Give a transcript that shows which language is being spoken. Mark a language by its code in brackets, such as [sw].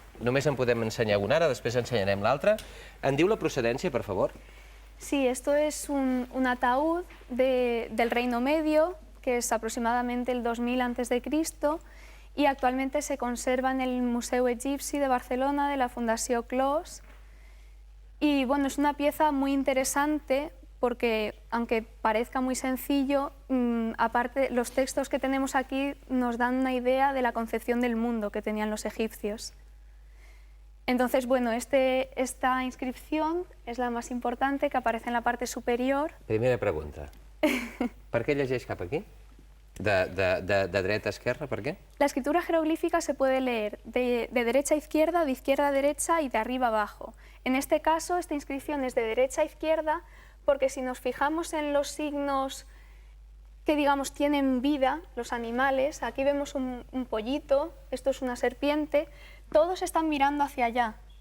[ca] Només en podem ensenyar un ara, després ensenyarem l'altre. En diu la procedència, per favor? [es] Sí, esto es un ataúd del Reino Medio, que es aproximadamente el 2000 a.C., y actualmente se conserva en el Museu Egipci de Barcelona de la Fundació Clos. Y bueno, es una pieza muy interesante porque, aunque parezca muy sencillo, aparte los textos que tenemos aquí nos dan una idea de la concepción del mundo que tenían los egipcios. Entonces, bueno, esta inscripción es la más importante, que aparece en la parte superior. Primera pregunta. [ca] Per què llegeix cap aquí? De dreta a esquerra, per qué? [es] La escritura jeroglífica se puede leer de derecha a izquierda, de izquierda a derecha y de arriba a abajo. En este caso, esta inscripción es de derecha a izquierda porque si nos fijamos en los signos que, digamos, tienen vida, los animales, aquí vemos un pollito, esto es una serpiente, todos están mirando hacia allá.